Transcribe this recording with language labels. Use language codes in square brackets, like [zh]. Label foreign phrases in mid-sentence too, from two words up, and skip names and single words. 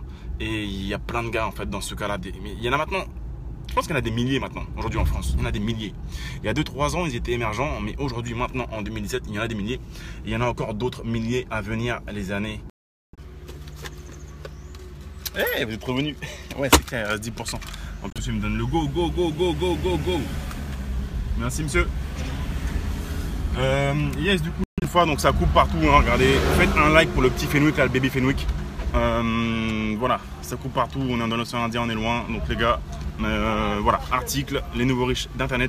[fr] Et il y a plein de gars en fait dans ce cas-là. Mais il y en a maintenant, je pense qu'il y en a des milliers maintenant, aujourd'hui en France. Il y en a des milliers. Il y a 2-3 ans, ils étaient émergents, mais aujourd'hui, maintenant, en 2017, il y en a des milliers. Et il y en a encore d'autres milliers à venir les années. Eh, vous êtes revenus. Ouais, c'est clair, il reste 10%. En plus, il me donne le [en] go, go, go, go, go, go, [fr] go. Merci, monsieur. Yes, du coup, une fois, donc ça coupe partout. Hein, regardez, faites un like pour le petit Fenwick, là, le baby Fenwick. Voilà, ça coupe partout. On est dans l'océan Indien, on est loin. Donc, les gars, voilà, article, les nouveaux riches d'internet.